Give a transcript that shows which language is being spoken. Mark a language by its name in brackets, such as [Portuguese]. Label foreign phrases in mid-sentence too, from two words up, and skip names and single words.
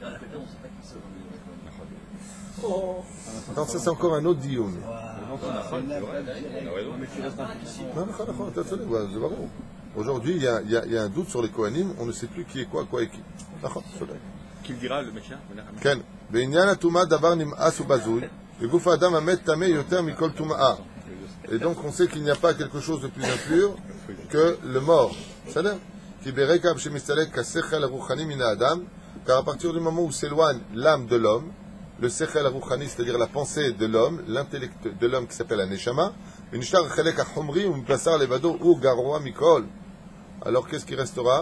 [French] Donc ça c'est encore un autre dioun. Aujourd'hui il y a un doute sur les Kohanim, on ne sait plus qui est quoi et qui. Qui le dira, le Messia? [Hebrew] כן, בעניין הטומאה דבר נמאס ובזוי, וגוף האדם המת טמא יותר מכל טומאה. [French] Et donc on sait qu'il n'y a pas quelque chose de plus impur que le mort. C'est-à-dire car à partir du moment où s'éloigne l'âme de l'homme, le [Hebrew] שכל הרוחני, [French] c'est-à-dire la pensée de l'homme, l'intellect de l'homme qui s'appelle la neshama, alors qu'est-ce qui restera?